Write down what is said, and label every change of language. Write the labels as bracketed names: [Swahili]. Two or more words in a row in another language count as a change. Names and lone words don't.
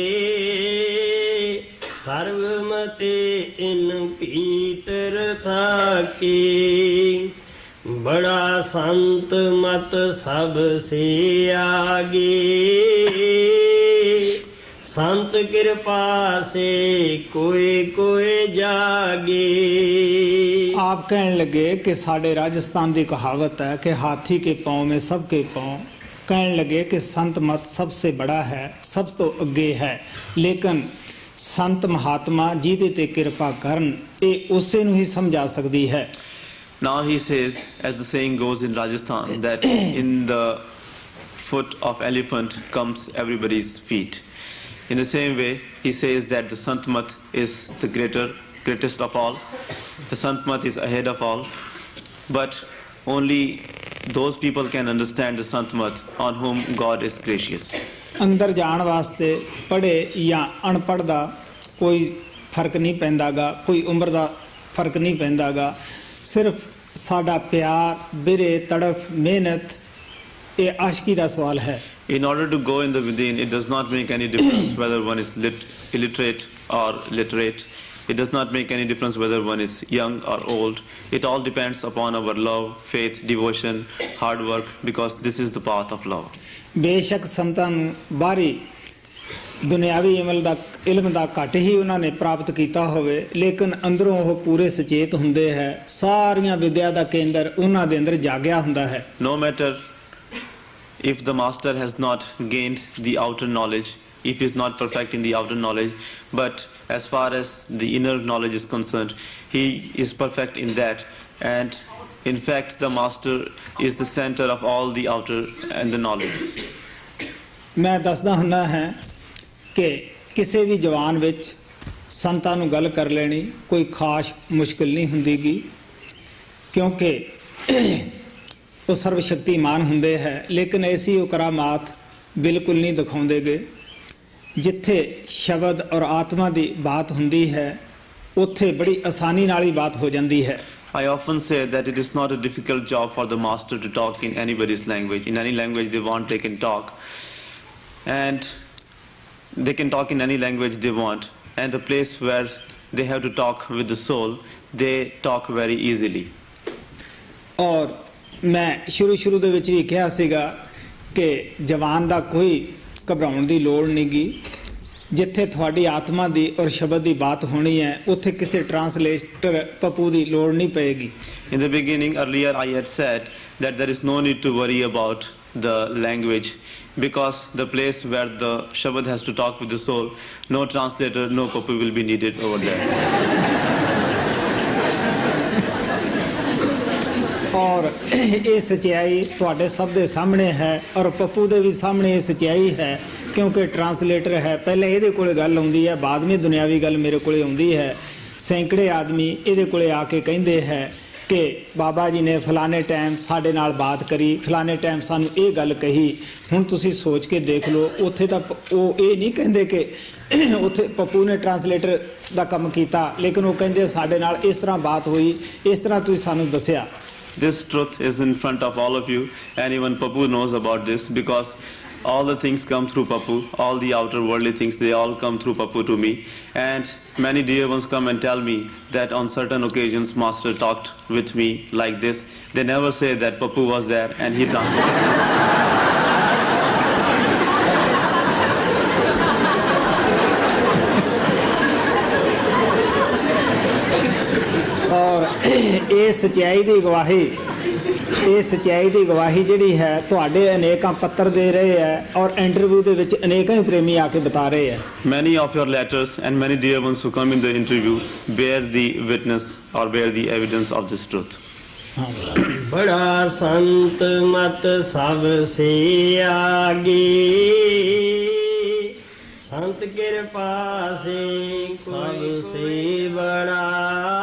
[Hindi] सर्वमते इन पीतर थाके, बड़ा संत मत सब से आगे, संत कृपा से कोई कोई जागे। आप कहने लगे कि साढ़े राजस्थान की कहावत है कि हाथी के पाँव में सबके पाँव, कहने लगे कि संत मत सबसे बड़ा है, सब तो अगे है, लेकिन संत महात्मा [Punjabi] ਜਿਹਦੇ ਤੇ ਕਿਰਪਾ ਕਰਨ ਇਹ ਉਸੇ ਨੂੰ ਹੀ ਸਮਝਾ ਸਕਦੀ ਹੈ। [English] Now he says, as the saying goes in Rajasthan, that in the foot of elephant comes everybody's feet. In the same way, he says that the Sant Mat is the greatest of all. The Sant Mat is ahead of all. But only those people can understand the Sant Mat on whom God is gracious. [Punjabi] ਅੰਦਰ ਜਾਣ ਵਾਸਤੇ ਪੜ੍ਹੇ ਜਾਂ ਅਨਪੜ੍ਹ ਦਾ ਕੋਈ ਫਰਕ ਨਹੀਂ ਪੈਂਦਾਗਾ, ਕੋਈ ਉਮਰ ਦਾ ਫਰਕ ਨਹੀਂ ਪੈਂਦਾਗਾ, ਸਿਰਫ ਸਾਡਾ ਪਿਆਰ, ਬਿਰੇ, ਤੜਫ, ਮਿਹਨਤ, ਇਹ ਆਸ਼ਕੀ ਦਾ ਸਵਾਲ ਹੈ। [English] In order to go in the within, it does not make any difference whether one is illiterate or literate. It does not make any difference whether one is young or old. It all depends upon our love, faith, devotion, hard work, because this is the path of love. [Punjabi] ਬੇਸ਼ੱਕ ਸੰਤਾਂ ਨੂੰ ਬਾਹਰੀ ਦੁਨਿਆਵੀ ਇਲਮ ਦਾ ਘੱਟ ਹੀ ਉਹਨਾਂ ਨੇ ਪ੍ਰਾਪਤ ਕੀਤਾ ਹੋਵੇ, ਲੇਕਿਨ ਅੰਦਰੋਂ ਉਹ ਪੂਰੇ ਸੁਚੇਤ ਹੁੰਦੇ ਹੈ। ਸਾਰੀਆਂ ਵਿਦਿਆ ਦਾ ਕੇਂਦਰ ਉਹਨਾਂ ਦੇ ਅੰਦਰ ਜਾਗਿਆ ਹੁੰਦਾ ਹੈ। [English] No matter if the master has not gained the outer knowledge, if he is not perfect in the outer knowledge, but as far as the inner knowledge is concerned, he is perfect in that. And in fact, the master is the center of all the outer and the knowledge. [Punjabi] ਮੈਂ ਦੱਸਦਾ ਹੁੰਦਾ ਹਾਂ ਕਿ ਕਿਸੇ ਵੀ ਜਵਾਨ ਵਿੱਚ ਸੰਤਾਂ ਨੂੰ ਗੱਲ ਕਰ ਲੈਣੀ ਕੋਈ ਖਾਸ ਮੁਸ਼ਕਿਲ ਨਹੀਂ ਹੁੰਦੀਗੀ, ਕਿਉਂਕਿ ਉਹ ਸਰਵ ਸ਼ਕਤੀਮਾਨ ਹੁੰਦੇ ਹੈ, ਲੇਕਿਨ ਐਸੀ ਉਹ ਕਰਾਮਾਤ ਬਿਲਕੁਲ ਨਹੀਂ ਦਿਖਾਉਂਦੇਗੇ। ਜਿੱਥੇ ਸ਼ਬਦ ਔਰ ਆਤਮਾ ਦੀ ਬਾਤ ਹੁੰਦੀ ਹੈ ਉੱਥੇ ਬੜੀ ਆਸਾਨੀ ਨਾਲ ਹੀ ਬਾਤ ਹੋ ਜਾਂਦੀ ਹੈ। [English] I often say that it is not a difficult job for the master to talk in anybody's language. In any language they want, they can talk. And they can talk in any language they want. And the place where they have to talk with the soul, they talk very easily. [Punjabi] ਔਰ ਮੈਂ ਸ਼ੁਰੂ ਦੇ ਵਿੱਚ ਵੀ ਕਿਹਾ ਸੀਗਾ ਕਿ ਜਵਾਨ ਦਾ ਕੋਈ ਘਬਰਾਉਣ ਦੀ ਲੋੜ ਨਹੀਂਗੀ। ਜਿੱਥੇ ਤੁਹਾਡੀ ਆਤਮਾ ਦੀ ਔਰ ਸ਼ਬਦ ਦੀ ਬਾਤ ਹੋਣੀ ਹੈ ਉੱਥੇ ਕਿਸੇ ਟਰਾਂਸਲੇਟਰ ਪੱਪੂ ਦੀ ਲੋੜ ਨਹੀਂ ਪਏਗੀ। [English] In the beginning, earlier I had said that there is no need to worry about the language, because the place where the Shabad has to talk with the soul, no translator, no puppu will be needed over there. [Punjabi] ਔਰ ਇਹ ਸੱਚਾਈ ਤੁਹਾਡੇ ਸਭ ਦੇ ਸਾਹਮਣੇ ਹੈ ਔਰ ਪੱਪੂ ਦੇ ਵੀ ਸਾਹਮਣੇ ਇਹ ਸੱਚਾਈ ਹੈ, ਕਿਉਂਕਿ ਟਰਾਂਸਲੇਟਰ ਹੈ। ਪਹਿਲੇ ਇਹਦੇ ਕੋਲੇ ਗੱਲ ਆਉਂਦੀ ਹੈ, ਬਾਅਦ ਵਿੱਚ ਦੁਨਿਆਵੀ ਗੱਲ ਮੇਰੇ ਕੋਲੇ ਆਉਂਦੀ ਹੈ। ਸੈਂਕੜੇ ਆਦਮੀ ਇਹਦੇ ਕੋਲੇ ਆ ਕੇ ਕਹਿੰਦੇ ਹੈ ਕਿ ਬਾਬਾ ਜੀ ਨੇ ਫਲਾਣੇ ਟਾਈਮ ਸਾਡੇ ਨਾਲ ਬਾਤ ਕਰੀ, ਫਲਾਣੇ ਟਾਈਮ ਸਾਨੂੰ ਇਹ ਗੱਲ ਕਹੀ। ਹੁਣ ਤੁਸੀਂ ਸੋਚ ਕੇ ਦੇਖ ਲਓ, ਉੱਥੇ ਤਾਂ ਉਹ ਇਹ ਨਹੀਂ ਕਹਿੰਦੇ ਕਿ ਉੱਥੇ ਪੱਪੂ ਨੇ ਟਰਾਂਸਲੇਟਰ ਦਾ ਕੰਮ ਕੀਤਾ, ਲੇਕਿਨ ਉਹ ਕਹਿੰਦੇ ਸਾਡੇ ਨਾਲ ਇਸ ਤਰ੍ਹਾਂ ਬਾਤ ਹੋਈ, ਇਸ ਤਰ੍ਹਾਂ ਤੁਸੀਂ ਸਾਨੂੰ ਦੱਸਿਆ। [English] This truth is in front of all of you, and even Pappu knows about this, because all the things come through Pappu, all the outer worldly things, they all come through Pappu to me. And many dear ones come and tell me that on certain occasions Master talked with me like this. They never say that Pappu was there and he translated. [Punjabi] ਔਰ ਇਹ ਸੱਚਾਈ ਦੀ ਗਵਾਹੀ ਜਿਹੜੀ ਹੈ ਤੁਹਾਡੇ ਅਨੇਕਾਂ ਪੱਤਰ ਦੇ ਰਹੇ ਹੈ ਔਰ ਇੰਟਰਵਿਊ ਦੇ ਵਿੱਚ ਅਨੇਕਾਂ ਹੀ ਪ੍ਰੇਮੀ ਆ ਕੇ ਬਤਾ ਰਹੇ ਹੈ। [English] Many of your letters and many dear ones who come in the interview bear the witness or bear the evidence of this truth. [Hindi] बड़ा संत मत सबसे आगे, संत कृपा से सबसे बड़ा